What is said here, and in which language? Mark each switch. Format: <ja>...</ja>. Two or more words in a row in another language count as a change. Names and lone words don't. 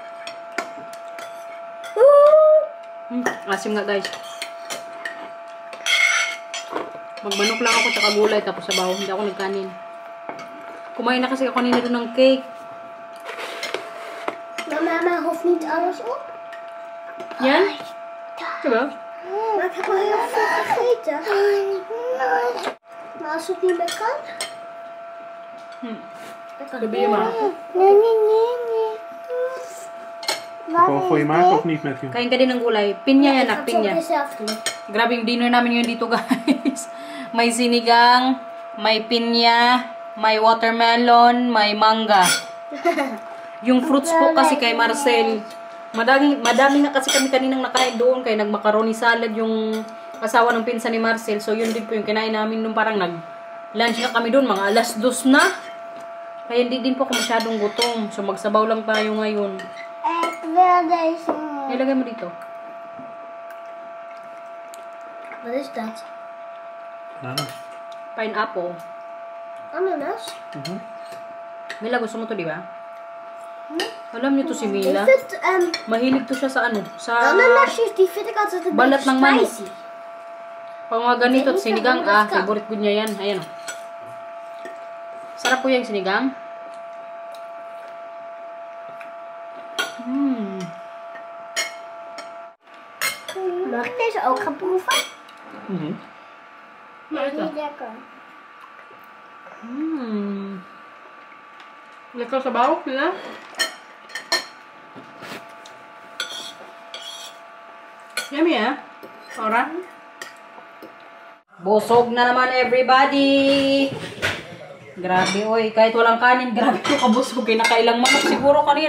<tl>Asim nga, guys. Magmanok lang ako tsaka gulay tapos sabaw. Hindi ako nagkanin. Kumain na kasi ako kanina doon ng cake.</tl> <nl>Mama hoeft niet alles op.</nl> <tl>Yan? Diba?</tl> <nl>Maar ik heb al heel veel gegeten. Maar als het niet meer kan. Probeer maar. Nee. Gewoon voor je maken of niet, Matthew?</nl> <tl>Kain ka din ng gulay. Pinya yan,</tl> <nl>Ik</nl> <tl>nak,</tl> <nl>ga het zo</nl> <tl>pinya.</tl> <nl>zelf doen.</nl> <tl>Grabe yung dinner namin yun dito, guys. May sinigang, may pinya, may watermelon, may mangga. Yung fruits po kasi kay Marcel. Madami na kasi kami kaninang nakain doon. Kaya nag-macaroni salad yung asawa ng pinsan ni Marcel. So yun din po yung kinain namin nung parang nag-lunch na kami doon. Mga 2:00 na. Kaya hindi din po ako masyadong gutom. So magsabaw lang tayo ngayon.</tl> <nl>Ik wil deze.</nl> <tl>Ilagay mo dito.</tl> <nl>Wat is dat? Ananas.</nl> <en>Pineapple.</en> <nl>Ananas?</nl> <tl>Mila, gusto mo to, di ba? Alam niyo to si</tl> <nl>Ik</nl> <tl>Mila.</tl> <nl>vind</nl> <tl>Mahilig to siya sa ano? Sa</tl> <nl>ananasjes, die vind ik altijd een</nl> <tl>balat</tl> <nl>beetje</nl> <tl>ng manok.</tl> <en>spicy.</en> <tl>Pag mga ganito at Hindi sinigang, ka bukas ka. favorite ko niya yan. Ayan o. Sarap po yung sinigang.</tl> <nl>Mag ik deze ook gaan proeven? Lekker. Niet lekker.</nl> <tl>Lekker sabaw, Mila?</tl> <en>Yummy, ah. Ora?</en> <tl>Busog na naman, everybody! Grabe, oy. Kahit walang kanin, grabe ko kabusog. Kinakailang manok siguro kanina.</tl>